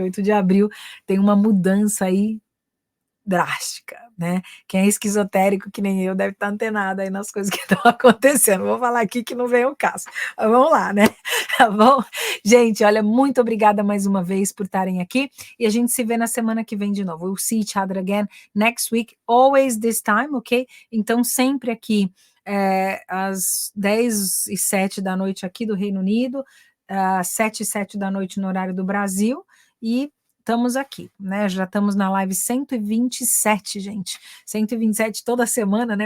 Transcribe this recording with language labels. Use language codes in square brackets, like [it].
[pt] 8 de abril tem uma mudança aí drástica, né? Quem é esquizotérico, que nem eu, deve estar antenado aí nas coisas que estão acontecendo. Vou falar aqui que não vem ao caso. Mas vamos lá, né? Tá bom? Gente, olha, muito obrigada mais uma vez por estarem aqui e a gente se vê na semana que vem de novo. [en] We'll see each other again next week, always this time, ok? [pt] Então, sempre aqui às 10h07 da noite aqui do Reino Unido, 7h07 da noite no horário do Brasil, e estamos aqui, né? Já estamos na live 127, gente. 127 toda semana, né?